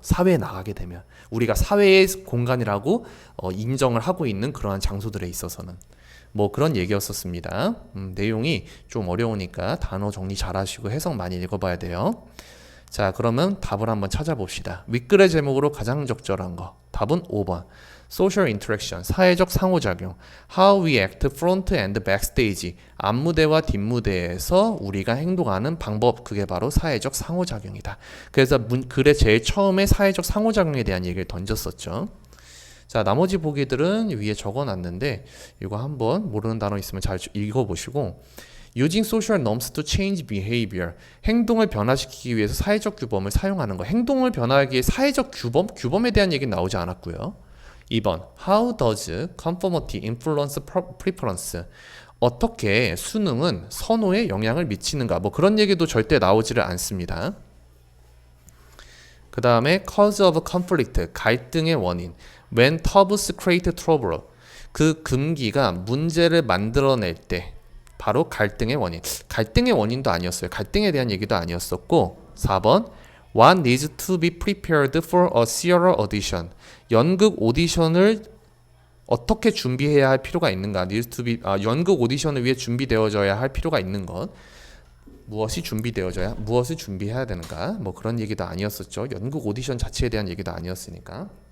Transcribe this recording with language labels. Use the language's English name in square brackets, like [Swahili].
[Korean] 사회에 나가게 되면 우리가 사회의 공간이라고 인정을 하고 있는 그러한 장소들에 있어서는 뭐 그런 얘기였었습니다. 내용이 좀 어려우니까 단어 정리 잘 하시고 해석 많이 읽어봐야 돼요. 자, 그러면 답을 한번 찾아봅시다. 윗글의 제목으로 가장 적절한 거. 답은 5번. [English] Social interaction, [Korean] 사회적 상호작용. [English] How we act front and backstage. [Korean] 앞무대와 뒷무대에서 우리가 행동하는 방법. 그게 바로 사회적 상호작용이다. 그래서 글의 제일 처음에 사회적 상호작용에 대한 얘기를 던졌었죠. 자, 나머지 보기들은 위에 적어놨는데 이거 한번 모르는 단어 있으면 잘 읽어보시고 [English] Using social norms to change behavior. [Korean] 행동을 변화시키기 위해서 사회적 규범을 사용하는 거. 행동을 변화하기 위해 사회적 규범? 규범에 대한 얘기는 나오지 않았고요. 2번. [English] How does conformity influence preference? [Korean] 어떻게 수능은 선호에 영향을 미치는가? 뭐 그런 얘기도 절대 나오지를 않습니다. 그 다음에 [English] cause of conflict. [Korean] 갈등의 원인. [English] When taboos create trouble. [Korean] 그 금기가 문제를 만들어낼 때 바로 갈등의 원인. 갈등의 원인도 아니었어요. 갈등에 대한 얘기도 아니었었고 4번 [English] One needs to be prepared for a serial audition. [Korean] 연극 오디션을 어떻게 준비해야 할 필요가 있는가? [English] Needs to be, [Korean] 연극 오디션을 위해 준비되어져야 할 필요가 있는 것. 무엇이 준비되어져야 무엇을 준비해야 되는가? 뭐 그런 얘기도 아니었었죠. 연극 오디션 자체에 대한 얘기도 아니었으니까.